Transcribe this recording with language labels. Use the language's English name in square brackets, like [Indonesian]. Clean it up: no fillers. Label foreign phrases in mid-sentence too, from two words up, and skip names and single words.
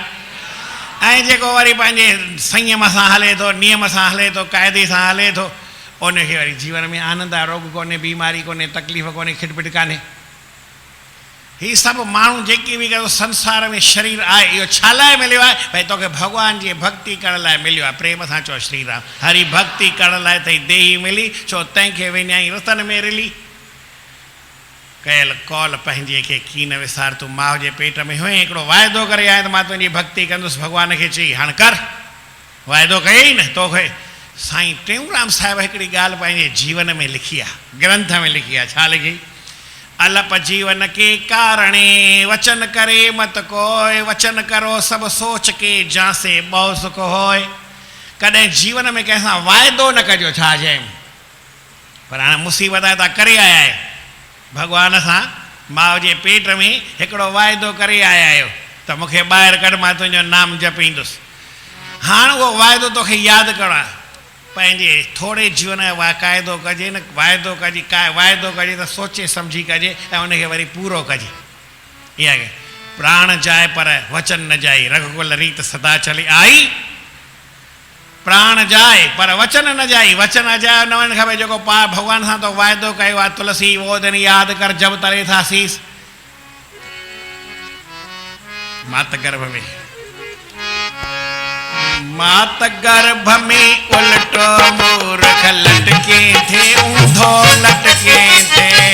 [Sindhi] ऐं जेको वरी पंहिंजे संयम सां हले थो, नियम सां हले थो, क़ाइदे सां हले थो, उनखे वरी जीवन में आनंद आहे, रोग कोन्हे, बीमारी कोन्हे, तकलीफ़ कोन्हे, खिटपिट कान्हे। ही सभु माण्हू जेकी बि कयो संसार में शरीर आहे, इहो छा लाइ मिलियो आहे? भई तोखे भॻवान जी भक्ति करण लाइ मिलियो आहे। प्रेम सां चओ श्री राम। हरी भक्ति करण लाइ अथई देही मिली, छो तंहिंखे विञाई रतन में रिली। कयल कौल पंहिंजे खे की न विसार, तूं माउ जे पेट में हुई, हिकिड़ो वाइदो करे आए त मां तुंहिंजी भक्ति कंदुसि। भॻवान खे चई हाणे कर, वाइदो कयई न तोखे। साईं टेऊंराम साहिब हिकिड़ी ॻाल्हि पंहिंजे जीवन में लिखी आहे, ग्रंथ में लिखी आहे। छा लिखी? [Hindi] अलप जीवन के कारणे वचन करे मत कोय, वचन करो सब सोच के जांसे बहु सुख होय। [Sindhi] कॾहिं जीवन में कंहिंसां वाइदो न कजो। छा चयईं? पर हाणे मुसीबत आहे, तव्हां करे आया आहियो भॻवान सां, माउ जे पेट में हिकिड़ो वाइदो करे आया आहियो त मूंखे ॿाहिरि कढ, मां तुंहिंजो नाम जपींदुसि। हाणे उहो वाइदो तोखे यादि करणो आहे। पंहिंजे थोरे जीवन जो क़ाइदो कजे न, वाइदो कजे, वाइदो कजे त सोचे सम्झी कजे ऐं उनखे वरी पूरो कजे। [Hindi] इहा प्राण जाए पर वचन न जाए, रघुकुल रीत सदा चली आई। प्राण जाए पर वचन न जाई, [Sindhi] वचन अजायो न वञणु खपे। जेको भॻवान सां तो वाइदो कयो आहे, [Hindi] तुलसी वो दिन यादि कर जब तरे था शीस। [Sindhi] मात गर्भ में, मात गर्भ में उल्टो मूर्ख लटके थे, ऊंधो लटके थे।